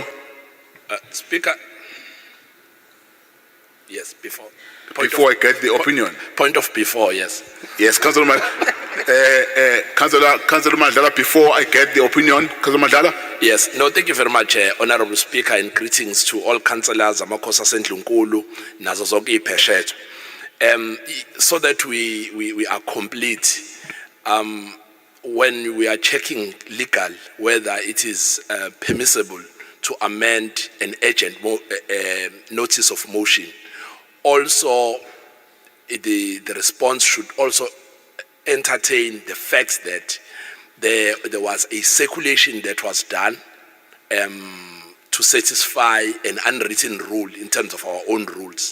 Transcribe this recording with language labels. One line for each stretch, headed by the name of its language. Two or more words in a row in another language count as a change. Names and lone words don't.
English: Speaker. Yes, before. Before I get the opinion. Point of before, yes. Yes, Councillor Madlala, before I get the opinion. Councillor Madlala? Yes, no, thank you very much, Honourable Speaker, and greetings to all councillors,
Zulu: Amakosa Sendlunkulu, nazo zonke iphesheto.
English: So that we are complete, when we are checking legal whether it is permissible to amend an urgent notice of motion. Also, the response should also entertain the fact that there was a circulation that was done to satisfy an unwritten rule in terms of our own rules.